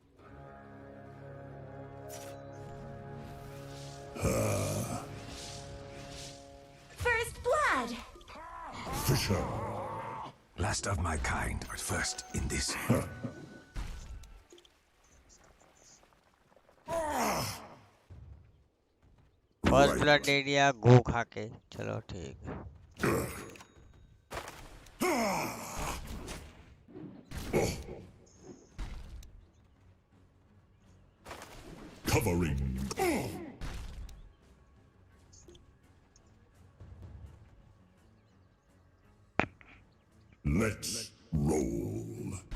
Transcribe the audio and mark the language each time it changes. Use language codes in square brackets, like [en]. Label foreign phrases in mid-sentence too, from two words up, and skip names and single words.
[en] First blood! Fisher. Last of my kind, but first in this. first blood [hi] ले लिया गो खा के चलो ठीक [en] Covering. Let's roll.